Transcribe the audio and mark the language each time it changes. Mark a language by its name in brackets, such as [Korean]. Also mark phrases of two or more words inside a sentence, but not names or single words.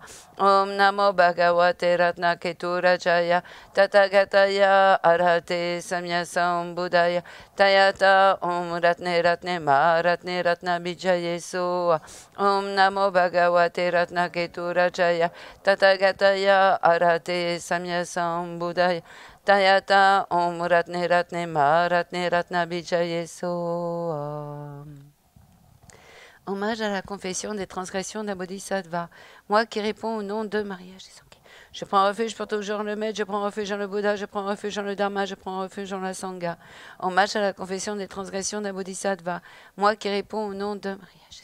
[Sanskrit] Om Namo Bhagavate Ratna Keturajaya Tathagataya Arate Samya Sambuddhaya Tayata Om Ratne Ratne Ma Ratne Ratna Bijaye Soa Om Namo Bhagavate Ratna Keturajaya Tathagataya Arate Samya Sambuddhaya Tayata Om Ratne Ratne Ma Ratne Ratna Bijaye Soa. [French] Hommage à la confession des transgressions d'un bodhisattva. Moi qui réponds au nom de Maria Jésus. Je prends refuge pour toujours en le Maître, je prends refuge en le Bouddha, je prends refuge en le Dharma, je prends refuge en la Sangha. Hommage à la confession des transgressions d'un bodhisattva. Moi qui réponds au nom de Maria Jésus.